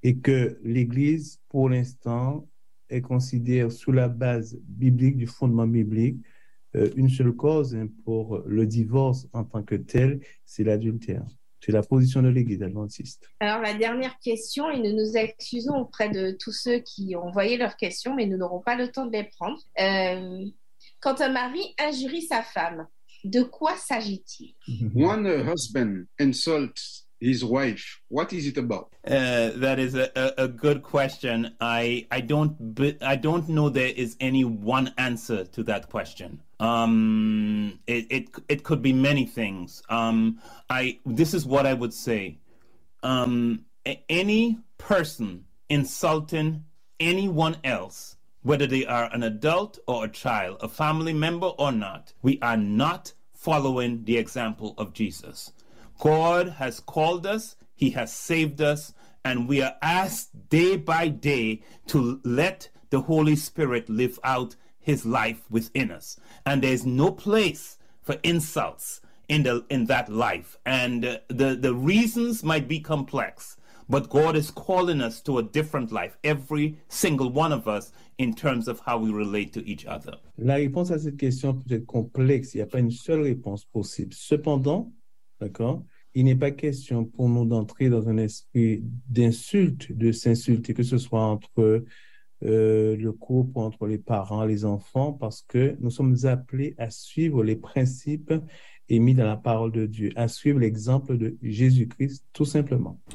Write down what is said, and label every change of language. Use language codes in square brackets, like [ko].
[fr] Et que l'Église, pour l'instant, est considère sous la base biblique, du fondement biblique, une seule cause pour le divorce en tant que tel, c'est l'adultère. C'est la position de l'Église adventiste. Alors, la dernière question, et nous nous excusons auprès de tous ceux qui ont envoyé leurs questions, mais nous n'aurons pas le temps de les prendre. Quand un mari injurie sa femme, de quoi s'agit-il? [en] When a husband insults his wife, what is it about? That is a good question. I don't know there is any one answer to that question. It could be many things. This is what I would say. Any person insulting anyone else, whether they are an adult or a child, a family member or not, we are not following the example of Jesus. God has called us, he has saved us, and we are asked day by day to let the Holy Spirit live out his life within us. And there's no place for insults in that life. And the reasons might be complex, but God is calling us to a different life, every single one of us, in terms of how we relate to each other. [fr] La réponse à cette question peut être complexe. Il n'y a pas une seule réponse possible. Cependant, d'accord, il n'est pas question pour nous d'entrer dans un esprit d'insulte, de s'insulter, que ce soit entre le couple, entre les parents, les enfants, parce que nous sommes appelés à suivre les principes émis dans la parole de Dieu, à suivre l'exemple de Jésus-Christ, tout simplement.